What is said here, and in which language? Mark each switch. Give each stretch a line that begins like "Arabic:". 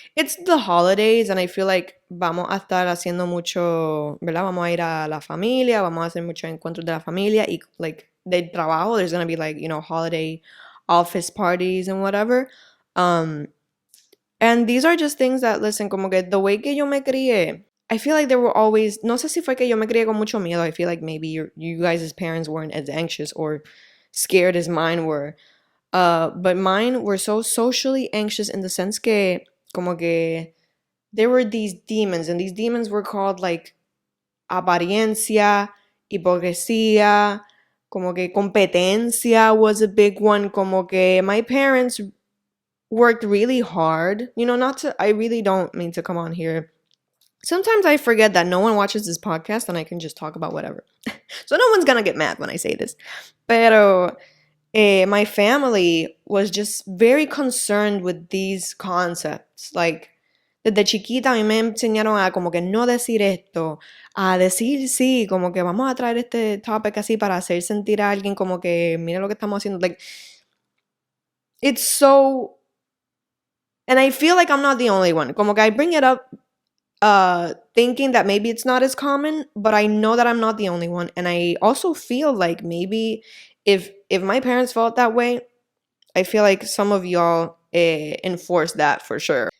English: It's the holidays, and I feel like
Spanish: vamos a estar haciendo mucho, ¿verdad? Vamos a ir a la familia, vamos a hacer muchos encuentros de la familia, y like del trabajo.
English: There's gonna be like, you know, holiday office parties and whatever. And these are just things that, listen,
Spanish: como que
English: the way
Spanish: que yo me crié,
English: I feel like there were always,
Spanish: no sé si fue que yo me crié con mucho miedo.
English: I feel like maybe you guys' parents weren't as anxious or scared as mine were. But mine were so socially anxious in the sense
Spanish: que, como que,
English: there were these demons, and these demons were called like
Spanish: apariencia, hipocresía, como que
English: competencia was a big one,
Spanish: como que
English: my parents worked really hard. You know, I really don't mean to come on here. Sometimes I forget that no one watches this podcast and I can just talk about whatever. So no one's gonna get mad when I say this. Pero my family was just very concerned with these concepts. Like,
Spanish: desde chiquita a mí me enseñaron a como que no decir esto, a decir sí, como que vamos a traer este topic así para hacer sentir a alguien como que mira lo que estamos haciendo.
English: Like, it's so... And I feel like I'm not the only one.
Spanish: Como que
English: I bring it up thinking that maybe it's not as common, but I know that I'm not the only one. And I also feel like maybe if my parents felt that way, I feel like some of y'all enforce that for sure.